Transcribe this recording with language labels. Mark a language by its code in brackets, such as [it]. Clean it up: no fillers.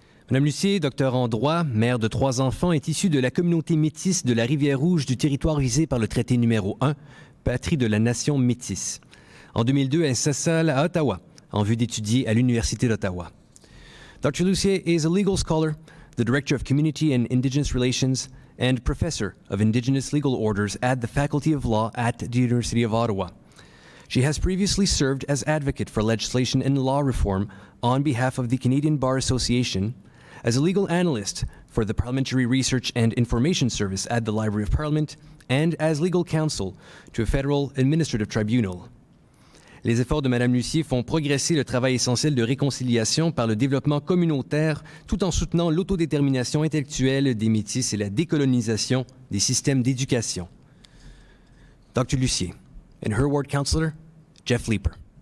[fr] Madame Lucier, docteur en droit, mère de 3 enfants, est issue de la communauté métisse de la Rivière-Rouge du territoire visé par le traité numéro 1, patrie de la nation métisse. En 2002, elle s'installe à Ottawa en vue d'étudier à l'Université d'Ottawa. [en] Dr. Lucier is a legal scholar, the Director of Community and Indigenous Relations, and Professor of Indigenous Legal Orders at the Faculty of Law at the University of Ottawa. She has previously served as advocate for legislation and law reform on behalf of the Canadian Bar Association, as a legal analyst for the Parliamentary Research and Information Service at the Library of Parliament, and as legal counsel to a federal administrative tribunal. [fr] Les efforts de Mme Lucier font progresser le travail essentiel de réconciliation par le développement communautaire, tout en soutenant l'autodétermination intellectuelle des Métis et la décolonisation des systèmes d'éducation. [en] Dr. Lucier and her ward councillor, Jeff Leeper.